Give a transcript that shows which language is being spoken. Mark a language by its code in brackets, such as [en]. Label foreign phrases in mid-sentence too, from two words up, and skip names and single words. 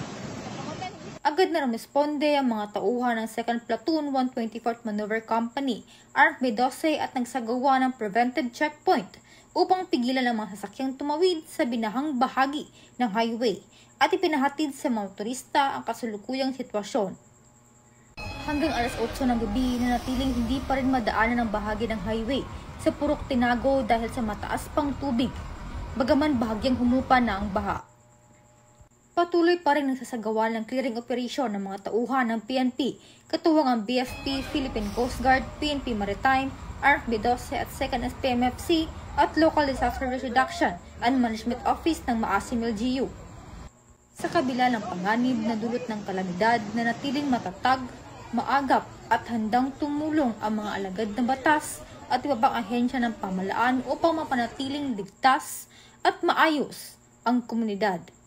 [tl] Agad na rumesponde ang mga tauhan ng 2nd Platoon 124th Maneuver Company, ARMP 12 at nagsagawa ng [en] preventive checkpoint [tl] upang pigilan ang mga sasakyang tumawid sa binahang bahagi ng highway at ipinahatid sa mga motorista ang kasalukuyang sitwasyon. Hanggang alas 8 ng gabi, nanatiling hindi pa rin madaanan ang bahagi ng highway sa Purok Tinago dahil sa mataas pang tubig, bagaman bahagyang humupa na ang baha. Patuloy pa rin nagsasagawa ng [en] clearing operation [tl] ng mga tauhan ng PNP, katuwang ang BFP, Philippine Coast Guard, PNP Maritime, ARMP 12 at 2nd SPMFC at Local Disaster Risk Reduction and Management Office ng Maasim LGU. Sa kabila ng panganib na dulot ng kalamidad, na natiling matatag, maagap at handang tumulong ang mga alagad ng batas at iba pang ahensya ng pamahalaan upang mapanatiling ligtas at maayos ang komunidad.